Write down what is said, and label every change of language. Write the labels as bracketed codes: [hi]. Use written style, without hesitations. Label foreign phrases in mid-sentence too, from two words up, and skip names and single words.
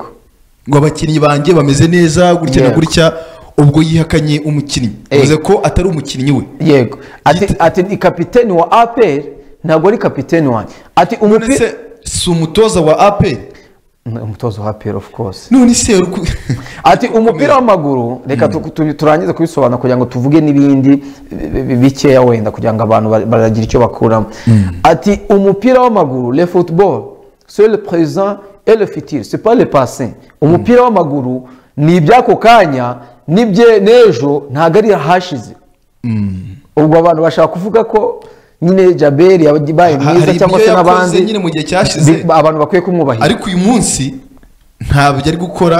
[rw] ngo abakinnyi banjye bameze neza gutya na gutya, ubwo yihakanye umukinnyi uvuze ko atari umukinnyi we. Yego ati ni kapiteni wa APR ntabwo ari kapiteni wanjye. Ati umupira si umutoza wa APR, umutoza wa APR [en] of course. [rw] None se ati umupira w'amaguru reka turangize kubisobanura kugira ngo tuvuge n'ibindi bikeya wenda kugira ngo abantu baragira icyo bakuramo. Ati umupira w'amaguru [fr] le football c'est le présent et le futur, c'est pas le passé. [rw] Umupira w'amaguru ni ibyako kanya nibye nejo ntago ari hashize. Ubwo abantu bashaka kuvuga ko nyine Jabel yabaye mwiza cyangwa se n'abandi nyine mu gihe cyashize abantu bakwiye kumwubahira, ariko uyu munsi ntabyo ari gukora